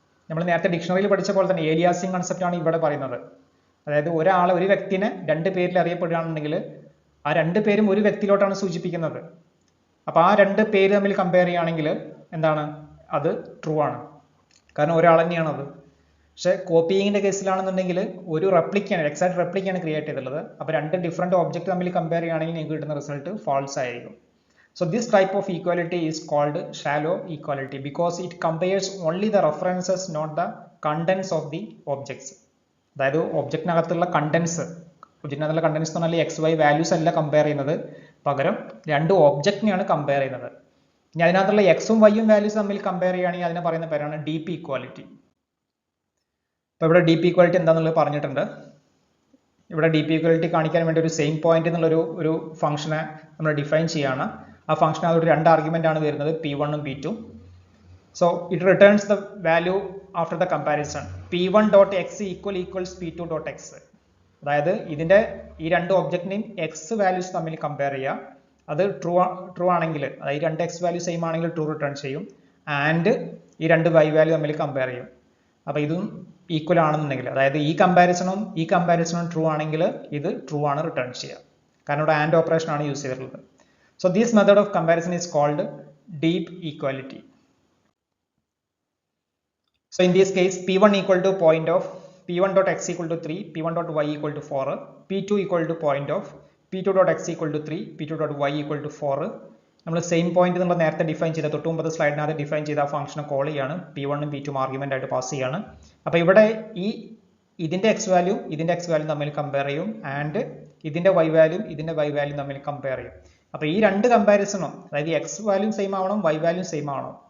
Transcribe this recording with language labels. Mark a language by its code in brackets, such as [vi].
[ml] നമ്മൾ നേരത്തെ ഡിക്ഷണറിയിൽ പഠിച്ച പോലെ തന്നെ ഏലിയാസിങ് കൺസെപ്റ്റ് ആണ് ഇവിടെ പറയുന്നത്. അതായത് ഒരു വ്യക്തിനെ 2 പേരിൽ അറിയപ്പെടുകയാണെന്നുണ്ടെങ്കിൽ ആ 2 പേരും ഒരു വ്യക്തിയിലോട്ടാണ് സൂചിപ്പിക്കുന്നത്. അപ്പോൾ ആ 2 പേര് തമ്മിൽ കമ്പയർ ചെയ്യുകയാണെങ്കിൽ എന്താണ്, അത് ട്രൂ ആണ്, കാരണം ഒരാൾ തന്നെയാണ് അത്. പക്ഷേ കോപ്പിയിങ്ങിൻ്റെ കേസിലാണെന്നുണ്ടെങ്കിൽ ഒരു റെപ്ലിക്കാണ്, എക്സാക്ട് റെപ്ലിക്കാണ് ക്രിയേറ്റ് ചെയ്തിട്ടുള്ളത്. അപ്പോൾ രണ്ട് ഡിഫറെൻറ്റ് ഒബ്ജക്റ്റ് തമ്മിൽ കമ്പയർ ചെയ്യുകയാണെങ്കിൽ നിങ്ങൾക്ക് കിട്ടുന്ന റിസൾട്ട് ഫാൾസ് ആയിരിക്കും. [en] So this type of equality is called shallow equality because it compares only the references, not the contents of the objects. [ml] അതായത് ഒബ്ജക്റ്റിനകത്തുള്ള കണ്ടൻസ്, ഒബ്ജക്റ്റിനകത്തുള്ള കണ്ടൻസ് എന്ന് പറഞ്ഞാൽ എക്സ് വൈ വാല്യൂസ് അല്ല compare ചെയ്യുന്നത്, പകരം രണ്ട് ഒബ്ജക്റ്റിനെയാണ് കമ്പയർ ചെയ്യുന്നത്. ഇനി അതിനകത്തുള്ള എക്സും വൈയും വാല്യൂസ് തമ്മിൽ കമ്പയർ ചെയ്യുകയാണെങ്കിൽ അതിനെ പറയുന്ന പേരാണ് ഡീപ്പ് ഈക്വാലിറ്റി. അപ്പോൾ ഇവിടെ ഡീപ്പ് ഈക്വാലിറ്റി എന്താണെന്നുള്ളത് പറഞ്ഞിട്ടുണ്ട്. ഇവിടെ ഡീപ്പ് ഈക്വാലിറ്റി കാണിക്കാൻ വേണ്ടി ഒരു സെയിം പോയിന്റ് എന്നുള്ളൊരു ഒരു ഫംഗ്ഷനെ നമ്മൾ ഡിഫൈൻ ചെയ്യുകയാണ്. ആ ഫംഗ്ഷൻ അതൊരു രണ്ട് ആർഗ്യുമെന്റ് ആണ് വരുന്നത്, P1 ഉം P2. [en] So it returns the value after the comparison. P1 dot x equals P2 dot x. [ml] അതായത് ഇതിന്റെ ഈ രണ്ട് ഒബ്ജക്റ്റിനെയും എക്സ് വാല്യൂസ് തമ്മിൽ കമ്പയർ ചെയ്യുക. അത് ട്രൂ ആണെങ്കിൽ, അതായത് രണ്ട് എക്സ് വാല്യൂ സെയിം ആണെങ്കിൽ ട്രൂ റിട്ടേൺ ചെയ്യും. ആൻഡ് ഈ രണ്ട് വൈ വാല്യൂ തമ്മിൽ കമ്പയർ ചെയ്യും. അപ്പോൾ ഇതും ഈക്വൽ ആണെന്നുണ്ടെങ്കിൽ, അതായത് ഈ കമ്പാരിസണും ട്രൂ ആണെങ്കിൽ ഇത് ട്രൂ ആണ് റിട്ടേൺ ചെയ്യുക. കാരണം ഇവിടെ ആൻഡ് ഓപ്പറേഷൻ ആണ് യൂസ് ചെയ്തിട്ടുള്ളത്. [en] So this method of comparison is called deep equality. So in this case, P1 equal to point of P1 dot x equal to 3, P1 dot y equal to 4, P2 equal to point of P2 dot x equal to 3, P2 dot y equal to 4. [ml] നമ്മൾ same point നമ്മൾ നേരത്തെ define ചെയ്ത തൊട്ട് മുമ്പത്തെ സ്ലൈഡിനകത്ത് define ചെയ്ത ആ ഫംഗ്ഷനെ call ചെയ്യാണ്, P1 ഉം P2 ആർഗ്യുമെന്റ് ആയിട്ട് പാസ് ചെയ്യാണ്. അപ്പോൾ ഇവിടെ ഇതിന്റെ എക്സ് വാല്യൂ തമ്മിൽ കമ്പയർ ചെയ്യും, ആൻഡ് ഇതിന്റെ വൈ വാല്യൂ തമ്മിൽ കമ്പയർ ചെയ്യും. അപ്പോൾ ഈ രണ്ട് കമ്പാരിസണും, അതായത് എക്സ് വാല്യൂ സെയിം ആവണം, വൈ വാല്യൂ സെയിം ആവണം.